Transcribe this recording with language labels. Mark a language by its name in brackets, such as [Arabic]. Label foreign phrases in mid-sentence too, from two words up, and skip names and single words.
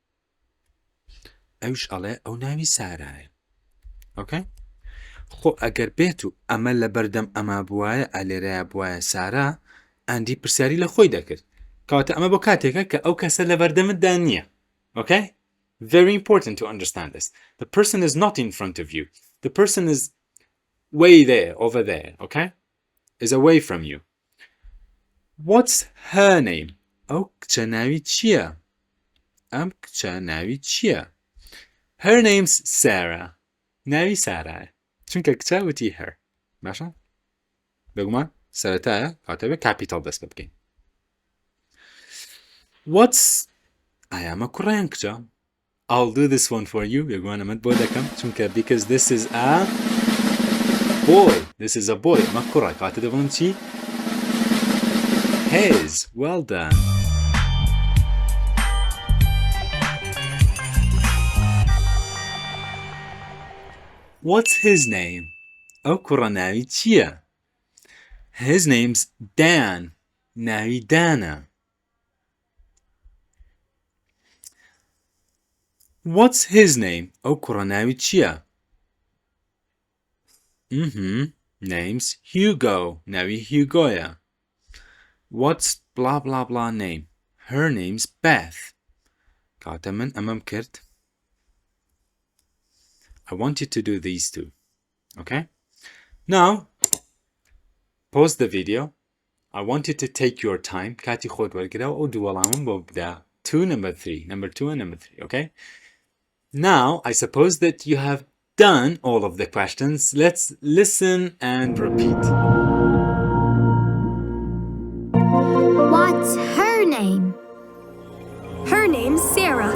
[Central Kurdish] ئەوش ئەڵێ ئەو ناوی سارایە ئۆکەی خۆ ئەگەر بێت و ئەمە لە بەردەم ئەما بوایە ئالێرەیە بوایە سارا ئاندی پرسیاری لە خۆی دەکرد کەواتە ئەمە بۆ کاتێکە کە ئەو کەسە لە بەردەمتدا نییە [English] okay very important to understand this the person is not in front of you the person is way there over there okay is away from you what's her name [Central Kurdish] ئەو کچە ناوی چییە ئەم کچە ناوی چییە [English] her name's Sarah [Central Kurdish] ناوی سارایە چونکە کچە وتی [English] her [Central Kurdish] باشە بگومان سەرەتایە کاتەبێ کاپیتال دەست پێ بکەین [English] what's [Central Kurdish] ئایامە کوڕیان کچە [English] I'll do this one for you [Central Kurdish] بگومان ئەمەت بۆ دەکەم چونکە [English] because this is a boy this is a boy [Central Kurdish] ئەمە کوڕە کاتە دەبڵم چی [English] his well done what's his name [Central Kurdish] ئەو کوڕە ناوی چییە [English] his name's Dan [Central Kurdish] ناوی دانە [English] what's his name [Central Kurdish] ئەو کوڕە ناوی چییە [English] name's Hugo [Central Kurdish] ناوی هیوگۆیە [English] what's blah blah blah name her name's Beth [Central Kurdish] کاتە من ئەمەم کرد [English] I want you to do these two okay now pause the video I want you to take your time [Central Kurdish] کاتی خۆت وەرگرەوە ئەو دوو وەڵامم بۆ بدا [English] number 2 and number 3 okay now I suppose that you have done all of the questions let's listen and repeat What's her name? Her name's Sarah.